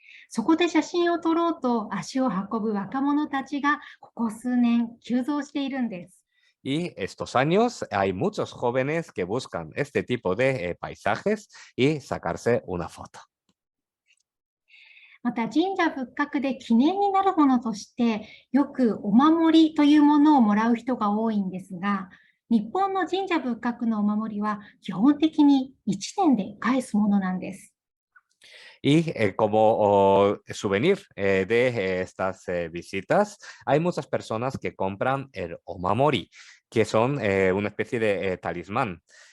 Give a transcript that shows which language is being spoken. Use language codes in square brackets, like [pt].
[ja] そこで写真を撮ろうと足を運ぶ若者たちがここ数年急増しているんです。 [es] Y estos años hay muchos jóvenes que buscan este tipo de paisajes y sacarse una foto. [ja] また神社仏閣で記念になるものとしてよくお守りというものをもらう人が多いんですが、日本の神社仏閣のお守りは基本的に1年で返すものなんです。 [es] Y como souvenir de estas visitas, hay muchas personas que compran el omamori, que son una especie de talismán.